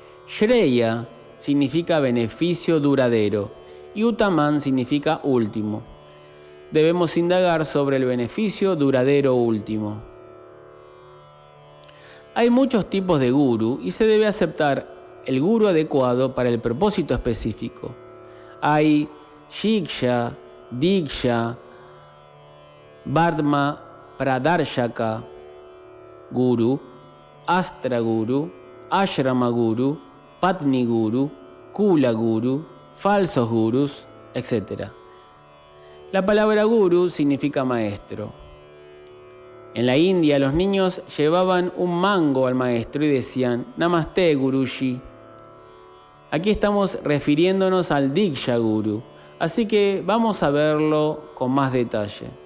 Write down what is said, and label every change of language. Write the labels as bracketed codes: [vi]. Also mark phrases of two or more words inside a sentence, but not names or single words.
[es] Shreya significa beneficio duradero y Uttaman significa último. Debemos indagar sobre el beneficio duradero último. Hay muchos tipos de guru y se debe aceptar el guru adecuado para el propósito específico. Hay Shiksha, Diksha, Vardhma Pradarshaka Guru, Astra Guru, Ashrama Guru, Patni Guru, Kula Guru, falsos gurus, etc. La palabra guru significa maestro. En la India los niños llevaban un mango al maestro y decían [hi] नमस्ते गुरुजी. [es] Aquí estamos refiriéndonos al Diksha Guru, así que vamos a verlo con más detalle.